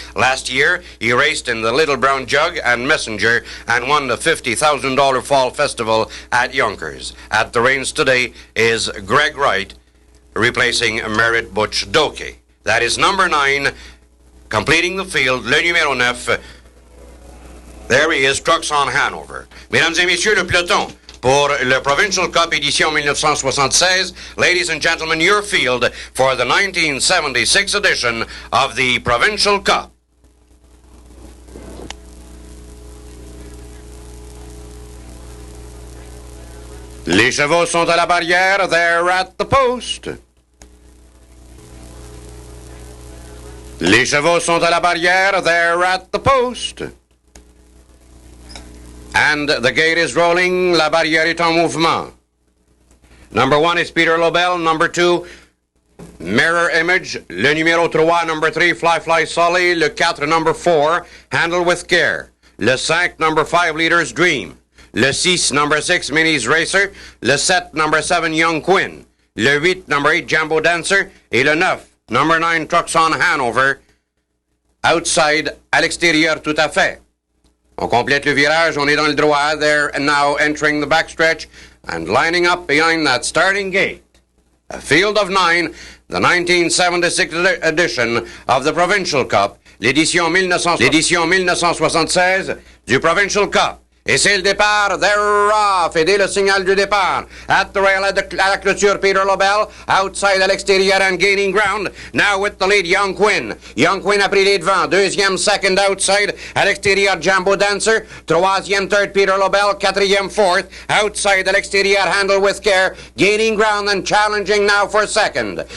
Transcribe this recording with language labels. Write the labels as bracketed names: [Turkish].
[English] Last year, he raced in the Little Brown Jug and Messenger and won the $50,000 Fall Festival at Yonkers. At the reins today is Greg Wright, replacing Merritt Butch Doki. That is number 9, completing the field, [French] le numéro 9. [English] There he is, Trucks on Hanover. [French] Mesdames et messieurs, le peloton pour le Provincial Cup édition 1976. [English] Ladies and gentlemen, your field for the 1976 edition of the Provincial Cup. [French] Les chevaux sont à la barrière, [English] they're at the post. [French] Les chevaux sont à la barrière, [English] they're at the post. And the gate is rolling, [French] la barrière est en mouvement. [English] Number 1 is Peter Lobel, number 2, Mirror Image, le numéro 3, number 3, Fly Fly Sully, le 4, number 4, Handle with Care, le 5, number 5, Leader's Dream, le 6, number 6, Minnie's Racer, le 7, number 7, Young Quinn, le 8, number 8, Jambo Dancer, et le 9, number 9, Trucks on Hanover, outside, [French] à l'extérieur tout à fait. On complète le virage, on est dans le droit. [English] They're now entering the backstretch and lining up behind that starting gate. A field of 9, the 1976 edition of the Provincial Cup, [French] l'édition 1976 du Provincial Cup. Et c'est le départ, [English] they're off. [French] Et dès le signal du départ, [English] at the rail, [French] à la clôture, Peter Lobel, outside à l'extérieur [English] and gaining ground. Now with the lead, Young Quinn. [French] Young Quinn a pris les devants. Deuxième, second, outside, à l'extérieur, Jambo Dancer. Troisième, third, Peter Lobel. Quatrième, fourth, outside, à l'extérieur, Handle with Care. [English] Gaining ground and challenging now for second.